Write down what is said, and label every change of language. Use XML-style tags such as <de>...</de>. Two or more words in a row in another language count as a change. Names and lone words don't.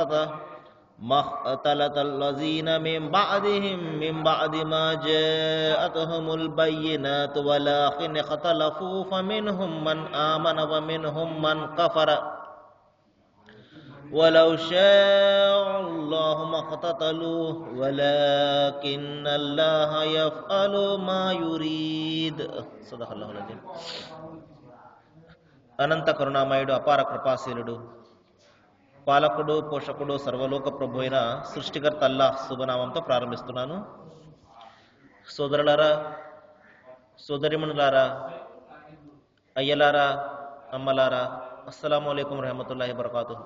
<ar>اختلط الذين من بعدهم من بعد ما جاءتهم البينات ولكن اختلفوا فمنهم من آمن ومنهم من كفر ولو شاء الله ما اقتتلوا ولكن الله يفعل ما يريد صدق الله العظيم.</ar> <te>అనంత కరుణామయుడు అపార కృపాశీలుడు పాలకుడు పోషకుడు సర్వలోక ప్రభు అయిన సృష్టికర్త అల్లాహ్ శుభనామంతో ప్రారంభిస్తున్నాను. సోదరులారా, సోదరిమణులారా, అయ్యలారా, అమ్మలారా,</te> <ar>السلام عليكم رحمة الله بركاته.</ar>